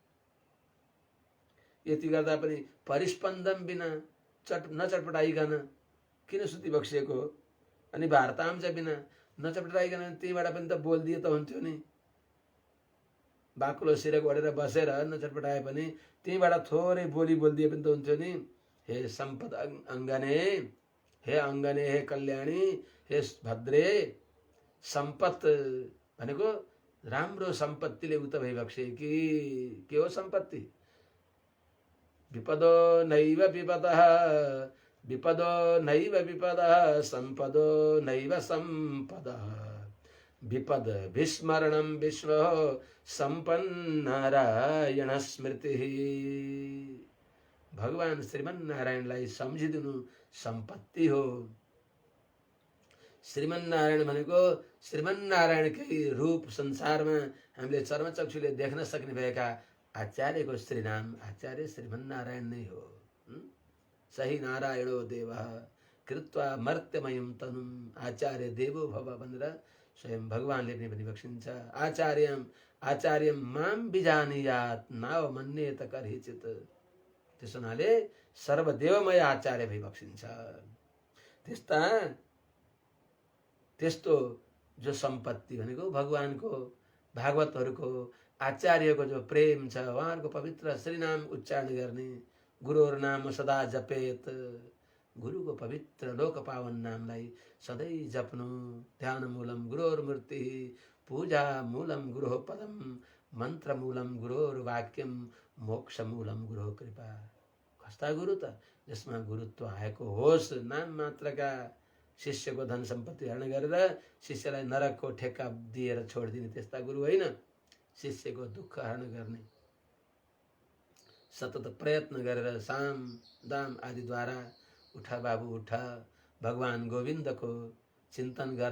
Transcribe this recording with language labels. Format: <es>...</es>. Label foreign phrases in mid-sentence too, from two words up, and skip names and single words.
<ne>यति गर्दा पनि परिस्पन्दम बिना नचटपटाइकन किन सुति बक्सिएको? अनि वार्तांश बिना नचटपटाइकन त्यहीबाट पनि त बोलिदिए त हुन्थ्यो नि। बाक्लो सिर ओढेर बसेर नचटपटाए पनि त्यहीबाट थोरै बोलिदिए पनि त हुन्थ्यो नि।</ne> <sa>हे सम्पद अङ्गने, हे अङ्गने, हे कल्याणी, हे भद्रे,</sa> <ne>सम्पत भनेको राम्रो सम्पत्तिले उत भइबक्से कि के हो सम्पत्ति?</ne> <sa>विपदो नैव विपदः, विपदो नैव विपदः, सम्पदो नैव सम्पदः, विपद विस्मरणं विष्णो सम्पन्नारायण स्मृतिः।</sa> <ne>भगवान श्रीमन नारायणलाई सम्झिदिनु सम्पत्ति हो। श्रीमन नारायण भनेको श्रीमन नारायणकै रूप संसारमा हामीले चर्मचक्षुले देख्न सक्ने भएका आचार्यको श्रीनाम आचार्य श्रीमन नारायण नै हो।</ne> <sa>सही नारायणो देवः कृत्वा मर्त्यमयं तनुम आचार्य देवो भव</sa> <ne>भनेर स्वयं भगवानले पनि भनिबक्सिन्छ।</ne> <sa>आचार्यम आचार्यम माम बिजानीयात नाव मन्येत करिचित।</sa> <ne>त्यसो हुनाले सर्वदेवमय आचार्य भइबक्सिन्छ। त्यस्तो जो सम्पत्ति भनेको भगवानको भागवतहरूको आचार्यको जो प्रेम छ, उहाँहरूको पवित्र श्रीनाम उच्चारण गर्ने, गुरुहरु</ne> <sa>नाम सदा जपेत,</sa> <ne>गुरुको पवित्र लोक पावन नामलाई सधैँ जप्नु।</ne> <sa>ध्यान मूलम गुरोर मूर्ति, पूजा मूलम गुरो पदम, मन्त्र मूलम गुरोर वाक्यम, मोक्ष मूलम गुरो कृपा।</sa> <ne>कस्ता गुरु त जसमा गुरुत्व आएको होस्। नाम मात्रका शिष्यको धन सम्पत्ति हरण गरेर शिष्यलाई नरकको ठेक्का दिएर छोडिदिने त्यस्ता गुरु होइन। शिष्यको दुःख हरण गर्ने सतत प्रयत्न गरेर साम दाम आदिद्वारा उठ बाबु उठ, भगवान गोविन्दको चिन्तन गर।</ne>